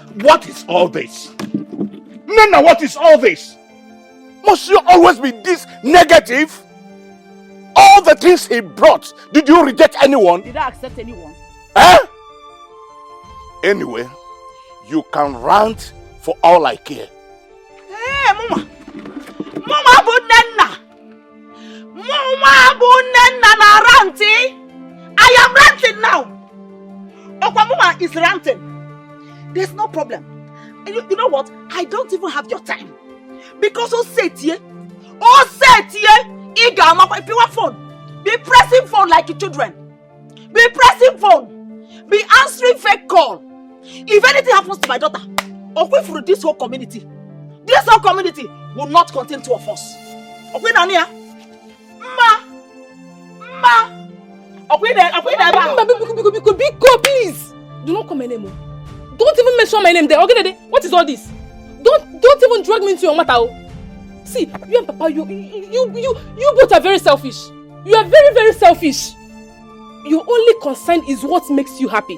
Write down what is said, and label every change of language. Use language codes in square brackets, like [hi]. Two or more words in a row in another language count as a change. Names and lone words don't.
[en] What is all this? Nena, what is all this? Must you always be this negative? All the things he brought, did you reject anyone? Did I accept anyone? Eh? Anyway, you can rant for all I care. Hey, Mama! Mama Bunenna na ranting! I am ranting now! Mama is ranting. There's no problem. And you know what? I don't even have your time. Because phone. Be pressing phone like your children. Be pressing phone. Be answering fake call. If anything happens to my daughter, or through this whole community will not contain two of us. Okay, Nania? Ma. Okay, Biko, please. Do not call my name. Don't even mention my name there. Okay, what is all this? Don't even drag me into your matter. See, you and Papa, you both are very selfish. You are very, very selfish. Your only concern is what makes you happy.